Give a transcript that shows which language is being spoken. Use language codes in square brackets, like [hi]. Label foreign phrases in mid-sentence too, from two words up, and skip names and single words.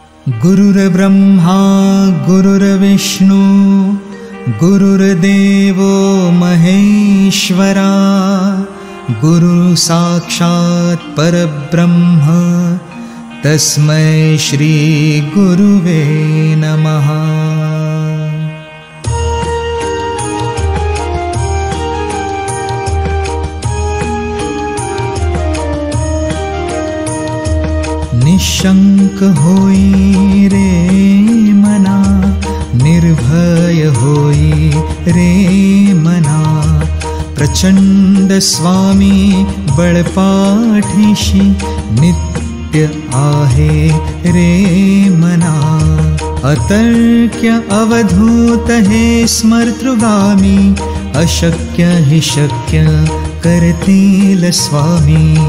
[sa] गुरुर्ब्रह्मा गुरुर्विष्णु गुरुर्देवो महेश्वरा गुरु साक्षात् परब्रह्म तस्मै श्री गुरुवे नमः। [mr] निशंक होई रे मना, निर्भय होई रे मना, प्रचंड स्वामी बळपाठीशी नित्य आहे रे मना। अतर्क्य अवधूत हे स्मर्तृगामी, अशक्य हि शक्य करतील स्वामी।